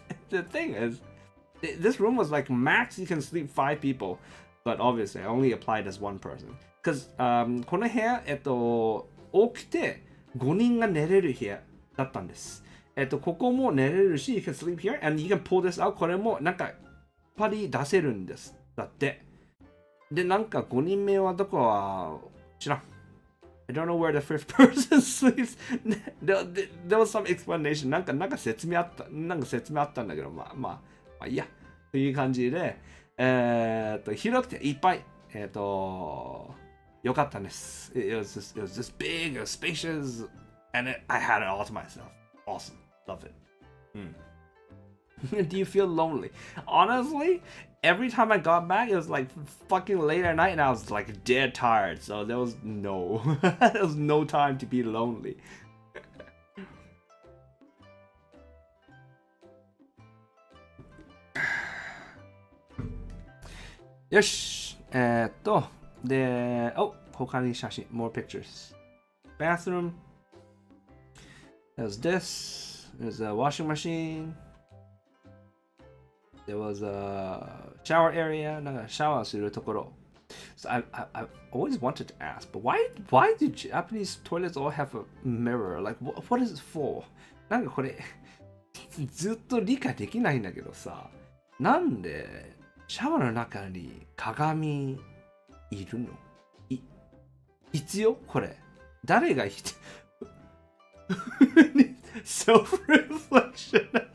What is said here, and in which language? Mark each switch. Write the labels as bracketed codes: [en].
[en] The thing is, this room was like max you can sleep 5 people, but obviously I only applied as 1 person. [ja] Because この部屋、多くて5人が寝れる部屋だったんです。ここも寝れるし、 [en] you can sleep here, and you can pull this out. [ja] これもなんか、やっぱり出せるんです。だって。で、なんか5人目はどこは知らん。 [en] I don't know where the fifth person sleeps. There was some explanation. [ja] なんか説明あったんだけど、まあいいや。という感じで、広くていっぱい、よかったんです。 [en] It was just big, it was spacious, and I had it all to myself. Awesome. Love it. Do you feel lonely? Honestly, every time I got back, it was like fucking late at night and I was like dead tired. So there was no time to be lonely. [ja] よし。で、他に写真、 [en] more pictures. Bathroom. There's this. There's a washing machine.There was a shower area, [ja] なんかシャワーするところ。 [en] So I always wanted to ask, but why do Japanese toilets all have a mirror? Like, what is it for? [ja] なんかこれ、ずっと理解できないんだけどさ、なんでシャワーの中に鏡いるの？必要？これ。誰が必要？Self-reflection.